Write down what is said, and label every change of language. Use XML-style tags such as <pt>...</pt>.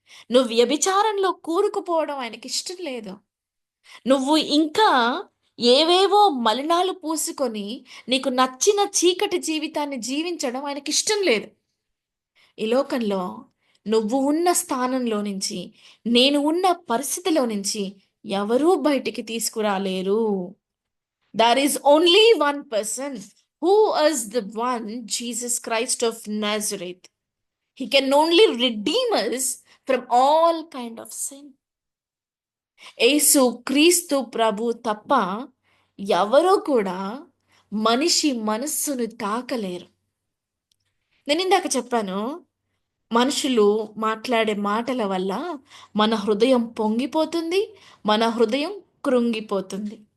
<te>నువ్వు వ్యభిచారంలో కూరుకుపోవడం ఆయనకి ఇష్టం లేదు. నువ్వు ఇంకా ఏవేవో మలినాలు పూసుకొని నీకు నచ్చిన చీకటి జీవితాన్ని జీవించడం ఆయనకి ఇష్టం లేదు. ఈ లోకంలో నువ్వు ఉన్న స్థానంలో నుంచి, నేను ఉన్న పరిస్థితిలో నుంచి ఎవరూ బయటికి తీసుకురాలేరు.</te> <en>There is only one person who is the one, Jesus Christ of Nazareth. He can only redeem us from all kind of sin.</en> <te>యేసు క్రీస్తు ప్రభు తప్ప ఎవరూ కూడా మనిషి మనస్సును తాకలేరు. నేను ఇందాక చెప్పాను, మనుషులు మాట్లాడే మాటల వల్ల మన హృదయం పొంగిపోతుంది, మన హృదయం కృంగిపోతుంది.</te>